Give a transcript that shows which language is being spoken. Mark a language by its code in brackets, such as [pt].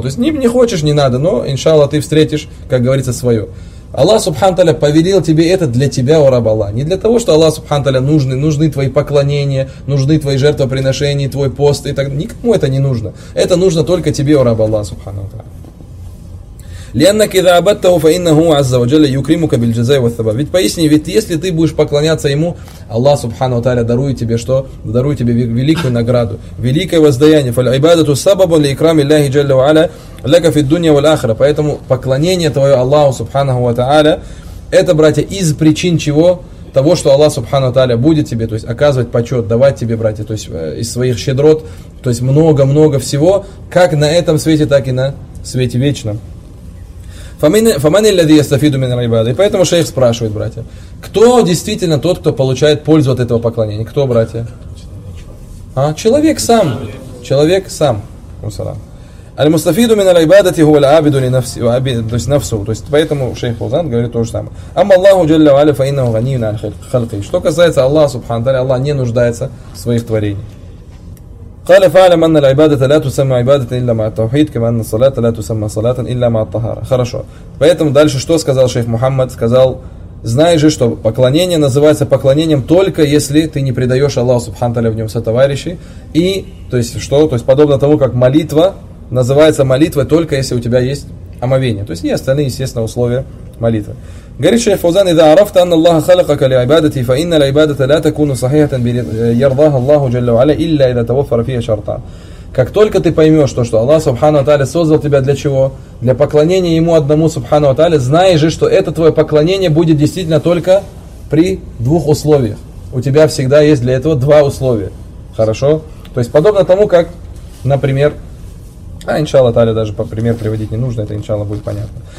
[ru] То есть не хочешь, не надо, но иншаллах ты встретишь, как говорится, свое. Аллах Субхану Тааля повелел тебе это для тебя, у раба Аллах. Не для того, что Аллах Субхану Тааля нужны твои поклонения, нужны твои жертвоприношения, твой пост и так далее. Никому это не нужно. Это нужно только тебе, у раба Аллах Субхану Тааля. [ar] لأنك إذا عبدته فإنه عز وجل يكرمك بالجزاء والثواب. [ru] Ведь поясни, ведь если ты будешь поклоняться ему, Аллах Субхану Тааля дарует тебе что? Дарует тебе великую награду, великое воздаяние. [ar] فالعباده سبب لإكرام الله جل وعلا لك في الدنيا والآخرة. [ru] Поэтому поклонение твое Аллаху Субхану Тааля, это, братья, из причин чего? Того, что Аллах Субхану Тааля будет тебе, то есть оказывать почет, давать тебе, братья, то есть из своих щедрот, то есть много-много всего, как на этом свете, так и на свете вечном. [ar] Фамани ллази ястафиду мин аль-ибада. [ru] И поэтому шейх спрашивает, братья, кто действительно тот, кто получает пользу от этого поклонения? Кто, братья? А? Человек сам. Человек сам. Мусалам. [ar] Аль-мустафиду мин аль-ибадати хуа аль-абиду ли нафсу. [ru] То есть поэтому шейх Фаузан говорит то же самое. [ar] Амма Аллаху джалля ва аля фа иннаху ганиюн аль-халки. [ru] Что касается Аллаха субхану тааля, Аллах не нуждается в своих творениях. [ar] قال فعلم أن العبادة لا تسمى عبادة إلا مع التوحيد كما أن الصلاة لا تسمى صلاة إلا مع الطهارة. [ru] Хорошо. Поэтому дальше что сказал шейх Мухаммад? Сказал, знаешь же, что поклонение называется поклонением только если ты не предаешь Аллаху Субхану Тааля в нем сотоварищей. И, то есть что? То есть подобно тому, как молитва называется молитвой только если у тебя есть омовение. То есть и остальные, естественно, условия молитвы. Говорит шейх Фаузан, [ar] إذا عرفت أن الله خلقك لعبادة فإن العبادة لا تكون صحيحة يرضاها الله جل وعلا إلا إذا توفر فيها شرطا. [ru] Как только ты поймешь то, что Аллах Субхану Тааля создал тебя для чего? Для поклонения Ему одному Субхану Тааля, знаешь же, что это твое поклонение будет действительно только при двух условиях. У тебя всегда есть для этого два условия. Хорошо? То есть подобно тому, как, например, а иншалла Тааля даже по пример приводить не нужно, это иншалла будет понятно.